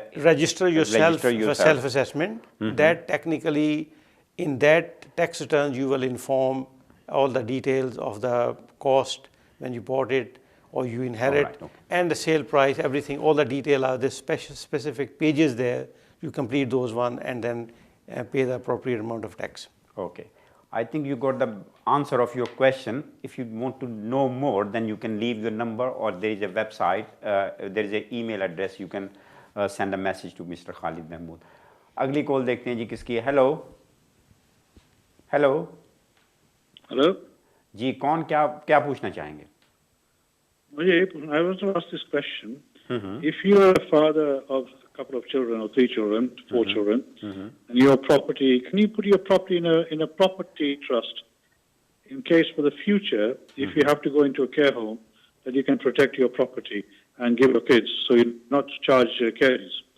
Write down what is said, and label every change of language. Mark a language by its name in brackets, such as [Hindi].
[English] register yourself for self-assessment. That technically, in that tax return, you will inform all the details of the cost when you bought it or you inherit, and the sale price, everything, all the detail are the specific pages there. You complete those one and then pay the appropriate amount of tax. Okay. I think you got the answer of your question. If you want to know more, then you can leave your number, or there is a website, there is an email address. You can send a message to Mr. Khalid Mahmood. [Hindi] अगली call देखते हैं जी किसकी है. Hello hello hello जी, कौन क्या पूछना चाहेंगे? [English] I want to ask this question. If you are a father of a couple of children or 3 children, 4 children, and your property, can you put your property in a property trust in case for the future, if you have to go into a care home, that you can protect your property and give your kids, so you not charge carers?